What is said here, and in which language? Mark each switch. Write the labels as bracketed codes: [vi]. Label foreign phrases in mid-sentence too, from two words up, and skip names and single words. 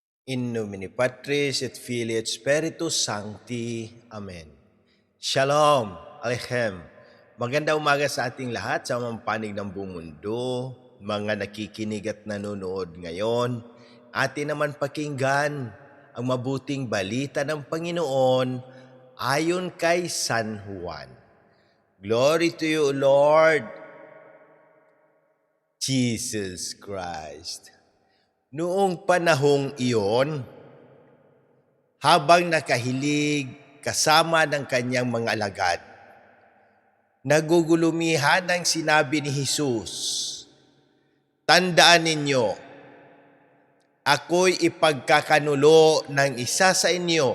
[la] In nomine Patris et Filii et Spiritus Sancti. [he] אמן. שלום עליכם. [tl] Magandang umaga sa ating lahat sa mga panig ng buong mundo, mga nakikinig at nanonood ngayon. Atin naman pakinggan ang mabuting balita ng Panginoon ayon kay San Juan. [en] Glory to you, Lord Jesus Christ. [tl] Noong panahong iyon, habang nakahilig kasama ng kanyang mga alagad, nagugulumihan ang sinabi ni Jesus, "Tandaan ninyo, ako'y ipagkakanulo ng isa sa inyo."